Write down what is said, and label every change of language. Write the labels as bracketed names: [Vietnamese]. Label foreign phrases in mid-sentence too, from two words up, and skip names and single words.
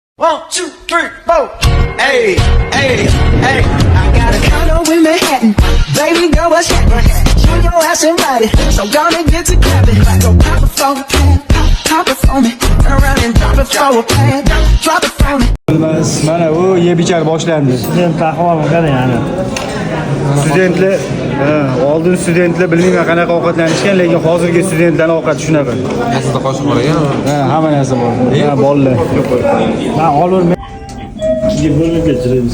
[English] 1, 2, 3, 4. Hey, hey, hey. I got a condo in Manhattan. Baby girl, what's happening? You your ass invited, so gonna get to clapping. Go pop it for a plan, pop it for me. Turn around and drop it for a plan, drop it for me. [Uzbek] Mana bu yeb ichar boshlandi. Student ahvoli qanday yani? Studentlar, oldin studentlar bilmayman qanaqa ovqatlanishgan, lekin hozirgi studentlarning ovqati shunaqa. Sizda qoshiq bor ekan? Hamma narsa bor. Bolalar. Men olib ikkiga bo'lib kechiramiz.